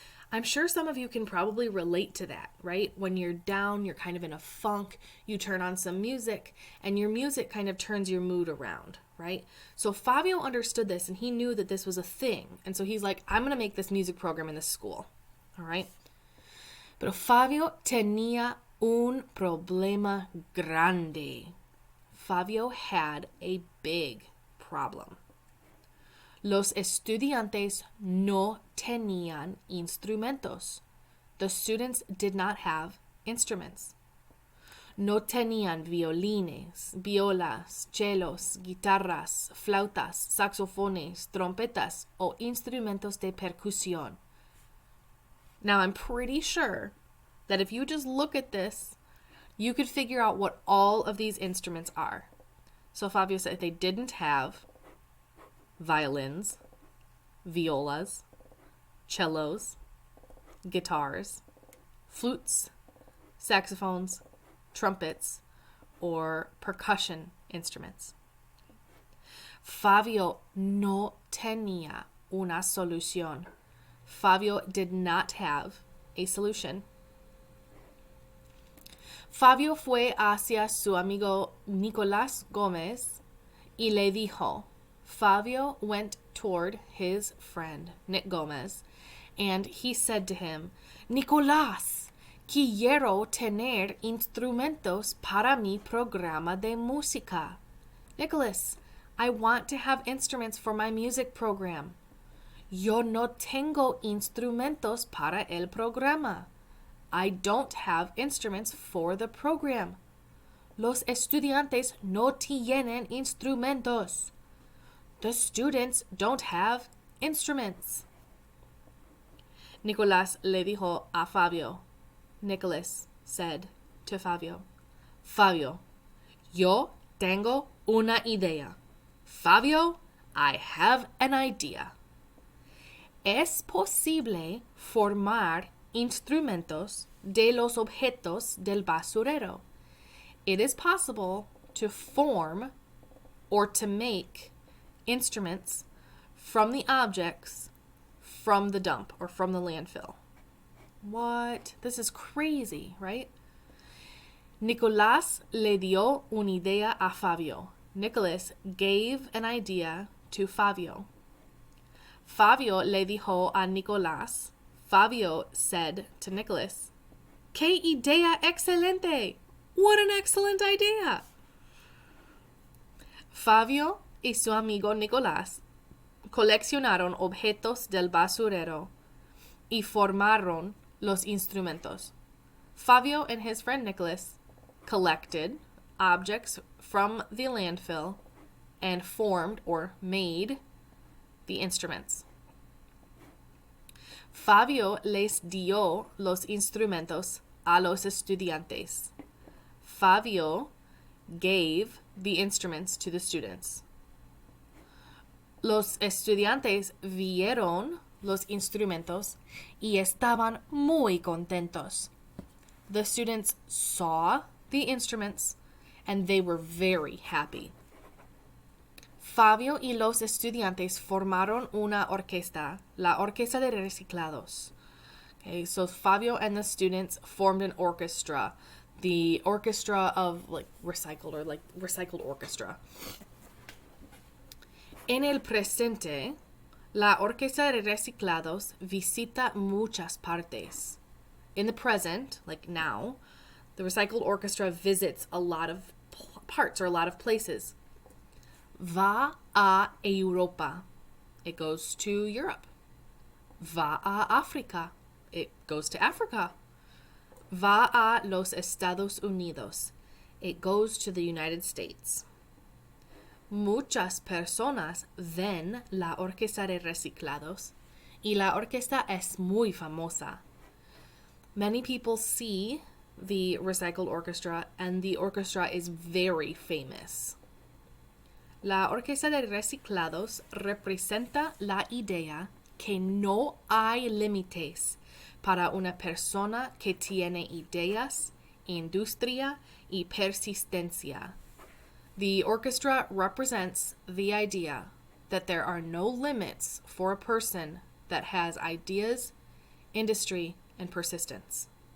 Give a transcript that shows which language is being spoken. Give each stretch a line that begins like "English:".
English: I'm sure some of you can probably relate to that, right? When you're down, you're kind of in a funk, you turn on some music, and your music kind of turns your mood around, right? So Fabio understood this, and he knew that this was a thing. And so he's like, I'm going to make this music program in this school, all right?
Spanish: Pero Fabio tenía un problema grande.
English: Fabio had a big problem.
Spanish: Los estudiantes no tenían instrumentos.
English: The students did not have instruments.
Spanish: No tenían violines, violas, cellos, guitarras, flautas, saxofones, trompetas, o instrumentos de percusión.
English: Now, I'm pretty sure that if you just look at this, you could figure out what all of these instruments are. So Fabio said they didn't have violins, violas, cellos, guitars, flutes, saxophones, trumpets, or percussion instruments.
Spanish: Fabio no tenía una solución.
English: Fabio did not have a solution.
Spanish: Fabio fue hacia su amigo Nicolás Gómez y le dijo,
English: Fabio went toward his friend, Nick Gomez, and he said to him,
Spanish: Nicolás, quiero tener instrumentos para mi programa de música.
English: Nicholas, I want to have instruments for my music program.
Spanish: Yo no tengo instrumentos para el programa.
English: I don't have instruments for the program.
Spanish: Los estudiantes no tienen instrumentos.
English: The students don't have instruments.
Spanish: Nicolás le dijo a Fabio.
English: Nicholas said to Fabio,
Spanish: Fabio, yo tengo una idea.
English: Fabio, I have an idea.
Spanish: Es posible formar instrumentos de los objetos del basurero.
English: It is possible to form or to make instruments from the objects from the dump or from the landfill. What? This is crazy, right?
Spanish: Nicolás le dio una idea a Fabio.
English: Nicholas gave an idea to Fabio.
Spanish: Fabio le dijo a Nicolás.
English: Fabio said to Nicholas,
Spanish: ¡Qué idea excelente!
English: What an excellent idea!
Spanish: Fabio y su amigo Nicolás coleccionaron objetos del basurero y formaron los instrumentos.
English: Fabio and his friend Nicholas collected objects from the landfill and formed or made the instruments.
Spanish: Fabio les dio los instrumentos a los estudiantes.
English: Fabio gave the instruments to the students.
Spanish: Los estudiantes vieron los instrumentos y estaban muy contentos.
English: The students saw the instruments and they were very happy.
Spanish: Fabio y los estudiantes formaron una orquesta, la orquesta de reciclados.
English: Okay, so Fabio and the students formed an orchestra, the orchestra of recycled orchestra.
Spanish: En el presente, la orquesta de reciclados visita muchas partes.
English: In the present, like now, the recycled orchestra visits a lot of parts or a lot of places.
Spanish: Va a Europa.
English: It goes to Europe.
Spanish: Va a África.
English: It goes to Africa.
Spanish: Va a los Estados Unidos.
English: It goes to the United States.
Spanish: Muchas personas ven la orquesta de reciclados y la orquesta es muy famosa.
English: Many people see the recycled orchestra and the orchestra is very famous.
Spanish: La orquesta de reciclados representa la idea que no hay límites para una persona que tiene ideas, industria y persistencia.
English: The orchestra represents the idea that there are no limits for a person that has ideas, industry, and persistence.